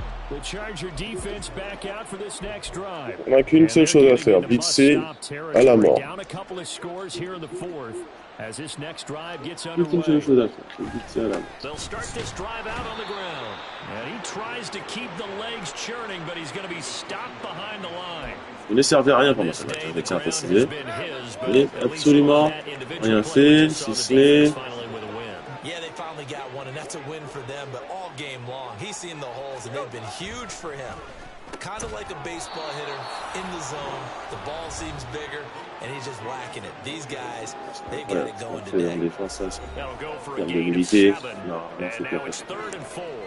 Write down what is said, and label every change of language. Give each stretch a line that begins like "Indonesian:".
English: The Charger defense back out for this next drive.
French: On n'a qu'une seule chose à faire, blitzer à la mort.
English: Down a couple of scores here in the 4th. As this next drive gets
French: Une seule chose à faire, c'est blitzer à la mort.
English: They'll start this drive out on the ground. And he tries to keep the legs churning, but he's going to be stopped behind the line.
French: Il ne servait à rien pendant ce match, avec ça précisé. Et absolument rien fait, si ce n'est...
English: Yeah, they finally got one, and that's a win for them, but all game long, he's seen the holes, and they've been huge for him. Kind of like a baseball hitter in the zone. The ball seems bigger, and he's just whacking it. These guys, they've got it going today. That'll go for a gain of 7, and now it's 3rd and 4.